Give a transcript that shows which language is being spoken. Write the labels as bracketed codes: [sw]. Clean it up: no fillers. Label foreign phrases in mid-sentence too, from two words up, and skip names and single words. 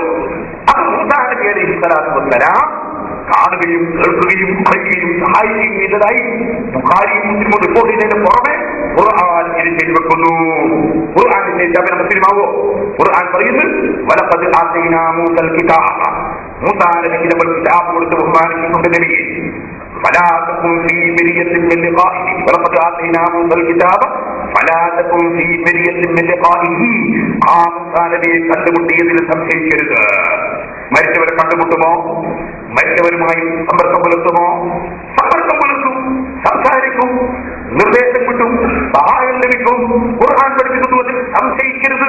[ml] അപ്പൊ മൂസാ നബി [ar] عليه الصلاة والسلام [ml] കാണുകയും കേൾക്കുകയും പറയുകയും സഹായിക്കുകയും ചെയ്തതായി ബുഖാരിയും മുസ്ലിമും റിപ്പോർട്ട് ചെയ്തതിന് പുറമെ ഖുർആൻ എഴുതി വെക്കുന്നു. ഖുർആൻ മുസ്ലിമാവോ? ഖുർആൻ പറയുന്നു, [ar] ولقد آتينا موسى الكتاب, [ml] മൂസാ നബിക്ക് നമ്മൾ കിതാബ് കൊടുത്ത് ബഹുമാനിക്കുന്നുണ്ട് നബിയെ. [ar] فلا تكن في مرية من لقائه ولقد آتينا موسى الكتاب فلا تكن في مرية من لقائه. [ml] ആ മൂസാ നബിയെ കണ്ടുമുട്ടിയതിൽ സംശയിക്കരുത്. മരിച്ചവരെ കണ്ടുമുട്ടുമോ? മരിച്ചവരുമായി സമ്പർക്കം പുലർത്തുമോ? സമ്പർക്കം പുലർത്തും, സംസാരിക്കും, നിർദ്ദേശം കിട്ടും, സഹായം ലഭിക്കും. ഖുർആൻ പഠിപ്പിക്കുന്നു, അതിൽ സംശയിക്കരുത്.